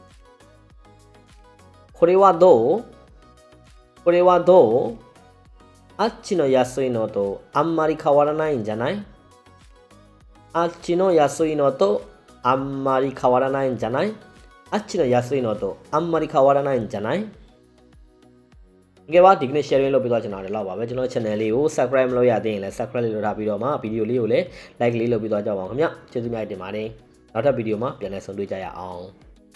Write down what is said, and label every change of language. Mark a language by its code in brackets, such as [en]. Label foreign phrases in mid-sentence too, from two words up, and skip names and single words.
[ja] これはどうこれはどうあっちの安いのとあんまり変わらないんじゃない [my] あっちの安いのとあんまり変わらないんじゃないあっちの安いのとあんまり変わらないんじゃないကဲပါဒီကနေ့ sharing လုပ်ပြီးတော့ကျွန်တော်လည်းလောက်ပါပဲကျွန်တော် channel လေးကို subscribe မလုပ်ရသေးရင်လည်း subscribe လုပ်ထားပြီးတော့မှ video လေးကိုလည်း like လေးလုပ်ပြီးတော့ကြောက်ပါအောင်ခင်ဗျကျေးဇူးများတင်ပါတယ်နောက်ထပ် video မှာပြန်လည်ဆုံတွေ့ကြရအောင်